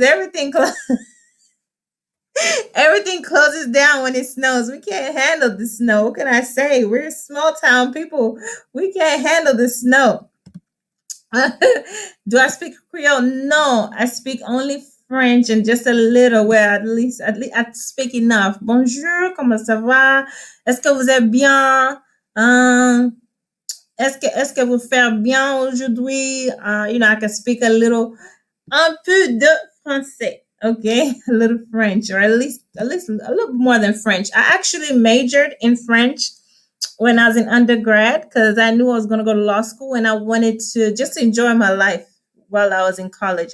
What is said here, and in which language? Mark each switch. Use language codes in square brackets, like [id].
[en] Everything closes. Everything closes down when it snows. We can't handle the snow. What can I say? We're small town people. We can't handle the snow. Do I speak Creole? No, I speak only French and just a little. Well, at least I speak enough. [fr] Bonjour, comment ça va? Est-ce que vous êtes bien? Um, est-ce que vous faites bien aujourd'hui? [en] I can speak a little, [fr] un peu de français. [en] Okay, a little French, or at least a little more than French. I actually majored in French when I was in undergrad because I knew I was going to go to law school and I wanted to just enjoy my life while I was in college.